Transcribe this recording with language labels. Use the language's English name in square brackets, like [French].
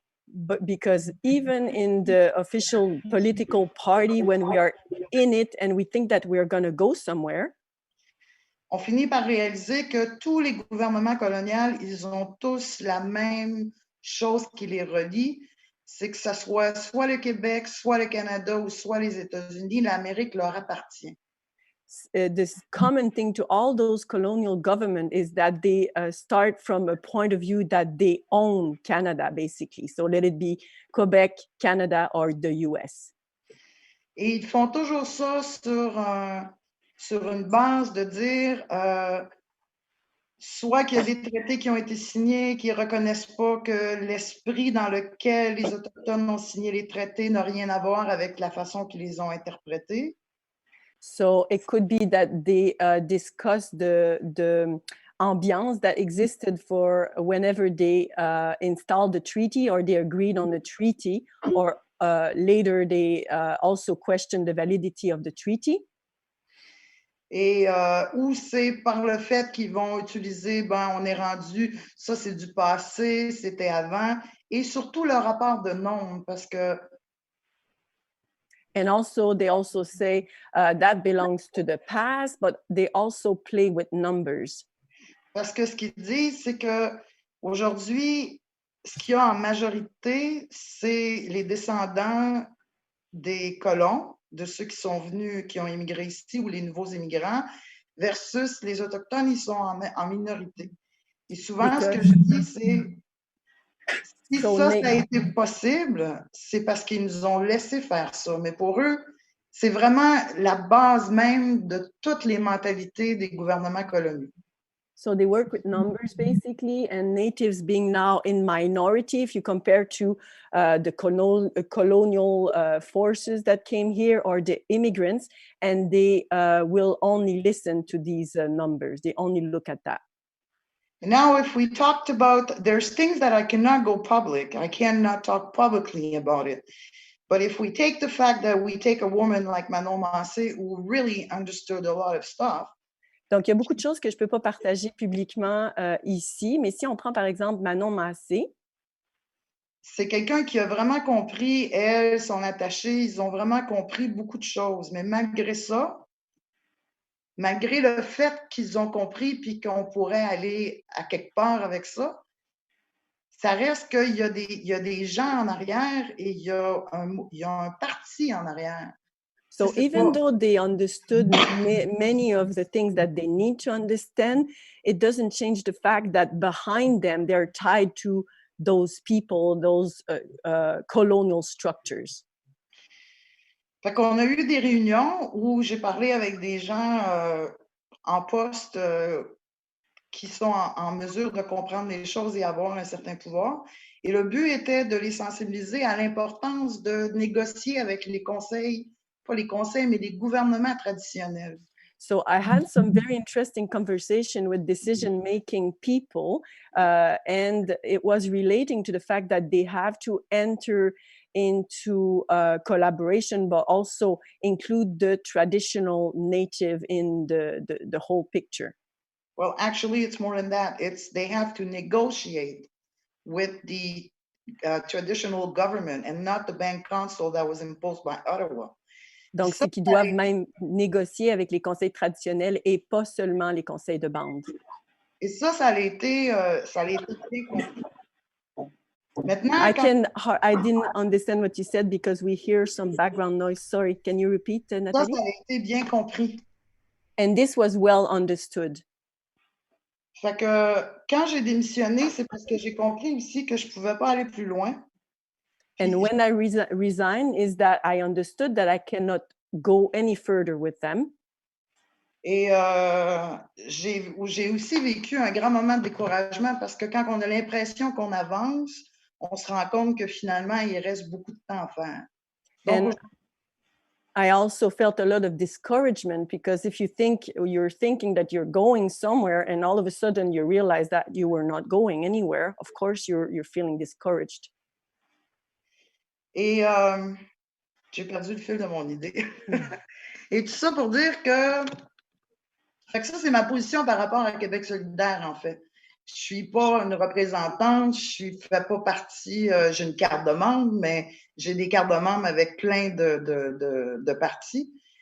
[English] But because even in the official political party, when we are in it and we think that we are going to go somewhere, [French] on finit par réaliser que tous les gouvernements coloniaux, ils ont tous la même chose qui les relie, c'est que ça soit le Québec, soit le Canada ou soit les États-Unis, l'Amérique leur appartient. [English] This common thing to all those colonial governments is that they start from a point of view that they own Canada, basically. So let it be Quebec, Canada, or the US. [French] Et ils font toujours ça sur une base de dire soit qu'il y a des traités qui ont été signés qui ne reconnaissent pas que l'esprit dans lequel les Autochtones ont signé les traités n'a rien à voir avec la façon qu'ils les ont interprétés. [English] So it could be that they discuss the ambiance that existed for whenever they installed the treaty or they agreed on the treaty, or later they also questioned the validity of the treaty. [French] Et ou c'est par le fait qu'ils vont utiliser, on est rendu, ça c'est du passé, c'était avant, et surtout le rapport de nombre, parce que [English] and also they also say that belongs to the past, but they also play with numbers. [French] Parce que ce qu'ils disent, c'est que aujourd'hui, ce qu'il y a en majorité, c'est les descendants des colons, de ceux qui sont venus, qui ont immigré ici, ou les nouveaux immigrants, versus les Autochtones, ils sont en minorité. Et souvent, ce que je dis, c'est si ça a été possible, c'est parce qu'ils nous ont laissé faire ça. Mais pour eux, c'est vraiment la base même de toutes les mentalités des gouvernements coloniaux. [English] So they work with numbers basically, and natives being now in minority if you compare to the colonial forces that came here or the immigrants, and they will only listen to these numbers. They only look at that. Now, if we talked about, there's things that I cannot go public. I cannot talk publicly about it. But if we take the fact that we take a woman like Manon Massé, who really understood a lot of stuff. [French] Donc, il y a beaucoup de choses que je ne peux pas partager publiquement ici, mais si on prend par exemple Manon Massé. C'est quelqu'un qui a vraiment compris, elle, son attachée, ils ont vraiment compris beaucoup de choses. Mais malgré ça, malgré le fait qu'ils ont compris puis qu'on pourrait aller à quelque part avec ça, ça reste qu'il y a des gens en arrière et il y a un parti en arrière. [English] So even though they understood many of the things that they need to understand, it doesn't change the fact that behind them, they're tied to those people, those colonial structures. [French] Fait qu'on a eu des réunions où j'ai parlé avec des gens en poste qui sont en mesure de comprendre les choses et avoir un certain pouvoir. Et le but était de les sensibiliser à l'importance de négocier avec les conseils, pas les conseils, mais les gouvernements traditionnels. [English] So I had some very interesting conversation with decision-making people, and it was relating to the fact that they have to enter into collaboration, but also include the traditional native in the whole picture. Well, actually, it's more than that. They have to negotiate with the traditional government and not the bank council that was imposed by Ottawa. [French] Donc, c'est qu'ils doivent même négocier avec les conseils traditionnels et pas seulement les conseils de bande. Et ça a été très compliqué. Maintenant, [English] I didn't understand what you said because we hear some background noise. Sorry, can you repeat, Nathalie? [French] Ça a été bien compris. [English] And this was well understood. [French] Fait que quand j'ai démissionné, c'est parce que j'ai compris aussi que je ne pouvais pas aller plus loin. [English] And when I resigned, is that I understood that I cannot go any further with them. [French] Et j'ai aussi vécu un grand moment de découragement parce que quand on a l'impression qu'on avance, on se rend compte que finalement, il reste beaucoup de temps à faire. Donc, [English] I also felt a lot of discouragement because if you're thinking that you're going somewhere and all of a sudden you realize that you were not going anywhere, of course you're feeling discouraged. [French] Et j'ai perdu le fil de mon idée. Et tout ça pour dire que ça, c'est ma position par rapport à Québec solidaire, en fait. Je ne suis pas une représentante, je ne fais pas partie, j'ai une carte de membre, mais j'ai des cartes de membre avec plein de partis.